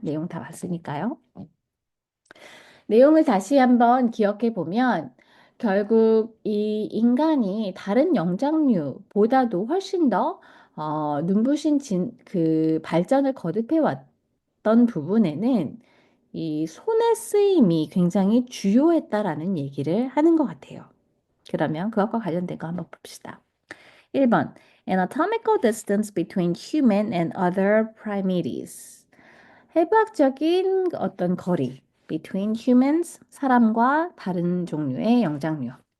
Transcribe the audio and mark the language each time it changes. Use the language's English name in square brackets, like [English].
[Korean] 내용 다 봤으니까요. 내용을 다시 한번 기억해 보면 결국 이 인간이 다른 영장류보다도 훨씬 더 눈부신 그 발전을 거듭해 왔던 부분에는 이 손의 쓰임이 굉장히 주요했다라는 얘기를 하는 것 같아요. 그러면 그것과 관련된 거 한번 봅시다. 1번. [English] Anatomical distance between human and other primates. [Korean] 해부학적인 어떤 거리. [English] Between humans, [Korean] 사람과 다른 종류의 영장류.